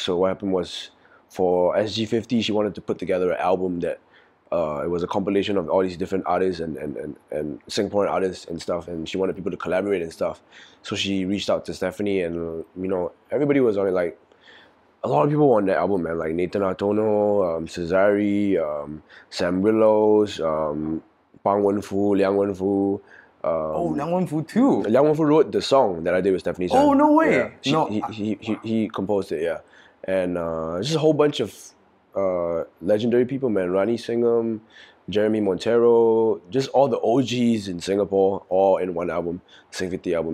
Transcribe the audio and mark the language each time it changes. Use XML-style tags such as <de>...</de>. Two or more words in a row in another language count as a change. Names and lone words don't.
<en>So what happened was, for SG50, she wanted to put together an album that it was a compilation of all these different artists and Singaporean artists and stuff, and she wanted people to collaborate and stuff. So she reached out to Stephanie, and you know, everybody was on it. Like, a lot of people were on that album, man. Like Nathan Artono, Cesari, Sam Willows, Pang Wenfu, Liang Wenfu. Liang Wenfu too. Liang Wenfu wrote the song that I did with Stephanie's son. Oh, no way. Yeah. He composed it, yeah. And just a whole bunch of legendary people, man. Rani Singham, Jeremy Montero, just all the OGs in Singapore, all in one album, Sing50 album.</en>